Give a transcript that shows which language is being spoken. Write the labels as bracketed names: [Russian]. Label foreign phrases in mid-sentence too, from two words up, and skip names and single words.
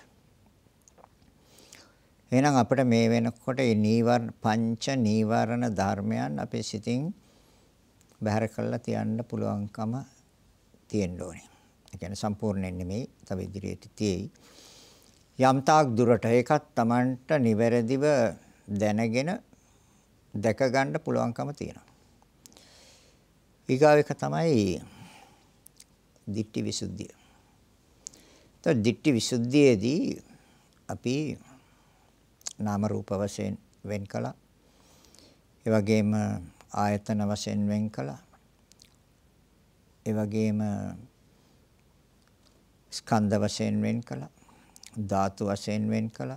[Sinhala] එහෙනම් අපිට මේ වෙනකොට මේ පංච නීවරණ ධර්මයන් අපේ සිතින් බැහැර කරලා තියන්න පුළුවන්කම තියෙන්න ඕනේ. ඒ කියන්නේ සම්පූර්ණයෙන් නෙමෙයි, තව ඉදිරියට තියෙයි. යම්තාක් දුරට ඒකත් Tamanට නිවැරදිව දැනගෙන දැක ගන්න පුළුවන්කම තියෙනවා. ඊගාව එක තමයි [Pali] දිට්ඨි විසුද්ධිය. [Sinhala] તો ditthi විසුද්ධියේදී අපි නාම රූප වශයෙන් වෙන් කළා. ඒ වගේම ආයතන වශයෙන් වෙන් කළා. ඒ වගේම ස්කන්ධ වශයෙන් වෙන් කළා. ධාතු වශයෙන් වෙන් කළා.